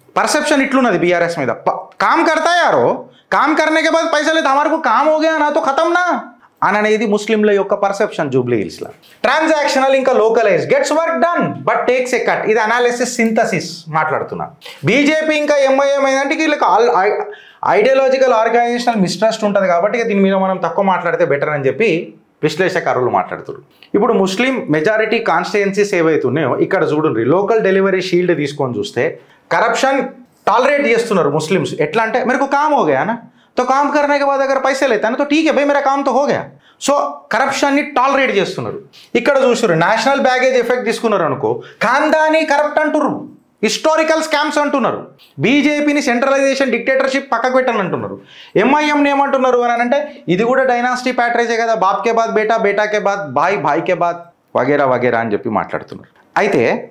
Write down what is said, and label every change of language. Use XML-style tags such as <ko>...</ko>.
<te>Perception इट्लुन्नदी BRS మీద</te> <hi>काम करता है यारो काम करने के बाद पैसा लेते हमारे को काम हो गया ना तो खत्म ना</hi> <te>అనేది ముస్లింల యొక్క పర్సెప్షన్ జూబ్లీ హిల్స్ లా ట్రాన్సాక్షనల్ ఇంకా localise gets work done but takes a cut ఇది అనాలిసిస్ సింథసిస్ మాట్లాడుతున్నా బీజేపీ ఇంకా ఎంఐఎం ఏంటంటే వీళ్ళకి ఐడియాలజికల్ ఆర్గనైజేషనల్ మిస్ట్రస్ట్ ఉంటుంది కాబట్టి దీని మీద మనం తక్కువ మాట్లాడితే బెటర్ అని చెప్పి విశ్లేషకారులు మాట్లాడుతారు. ఇప్పుడు ముస్లిం మెజారిటీ కాన్స్టిట్యుయెన్సీస్ ఏవైతున్నాయో ఇక్కడ చూడండి లోకల్ డెలివరీ షీల్డ్ తీసుకొని చూస్తే కరప్షన్ టాలరేట్ చేస్తున్నారు ముస్లిమ్స్. ఎట్లా అంటే</te> <hi>मेरे को काम हो गया ना तो काम करने के बाद अगर पैसे लेता है ना तो ठीक है भाई मेरा काम तो हो गया.</hi> <te>సో కరప్షన్ని టాలరేట్ చేస్తున్నారు. ఇక్కడ చూసారు నేషనల్ బ్యాగేజ్ ఎఫెక్ట్ తీసుకున్నారు అనుకో ఖాందానీ కరప్ట్ అంటున్నారు, హిస్టారికల్ స్కామ్స్ అంటున్నారు, బీజేపీని సెంట్రలైజేషన్ డిక్టేటర్షిప్ పక్కకు పెట్టని అంటున్నారు. ఎంఐఎంని ఏమంటున్నారు అని అంటే ఇది కూడా డైనాసిటీ ప్యాట్రేజే కదా,</te> <hi>బాప్ కే బాద్ బేటా, బేటా కే బాద్</hi> <te>భాయ్, భాయ్ కే బాద్ వగేరా వగేరా అని చెప్పి మాట్లాడుతున్నారు. అయితే</te>